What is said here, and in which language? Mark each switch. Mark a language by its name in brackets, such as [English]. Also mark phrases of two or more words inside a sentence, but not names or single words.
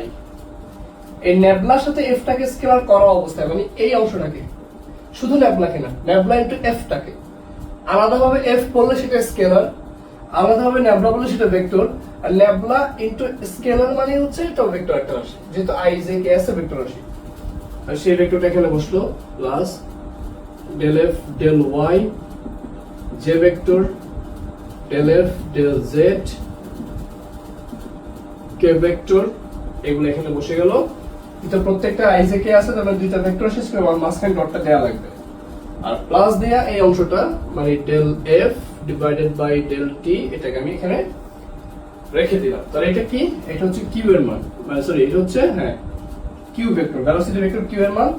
[Bangla] এই ন্যাবলার সাথে এফ টাকে স্কেলার করা অবস্থায়, মানে এই অংশটাকে, শুধু ন্যাবলাকে না, ন্যাবলা ইনটু এফ টাকে আলাদাভাবে এফ বললে সেটা স্কেলার, আলাদাভাবে ন্যাবলা বললে সেটা ভেক্টর। আর ন্যাবলা ইনটু স্কেলার মানে হচ্ছে এটা ভেক্টর একটা রাশি, যেহেতু আই জে কে আছে ভেক্টর রাশি। আর সেই ভেক্টরটা এখানে বসলো, প্লাস [English] del f del y j vector del f del z k vector, [Bangla] এগুলো এখানে বসে গেল। এটা প্রত্যেকটা i j k আছে, তাহলে দুইটা ভেক্টর শেষ করে আমার মাঝখানে ডটটা দেয়া লাগবে। আর প্লাস দেয়া এই অংশটা মানে [English] del f divided by del t, [Bangla] এটাকে আমি এখানে রেখে দিলাম। তাহলে এটা কি? এটা হচ্ছে q এর মান, মানে সরি এটা হচ্ছে হ্যাঁ q ভেক্টর, ভেলোসিটি ভেক্টর q এর মান।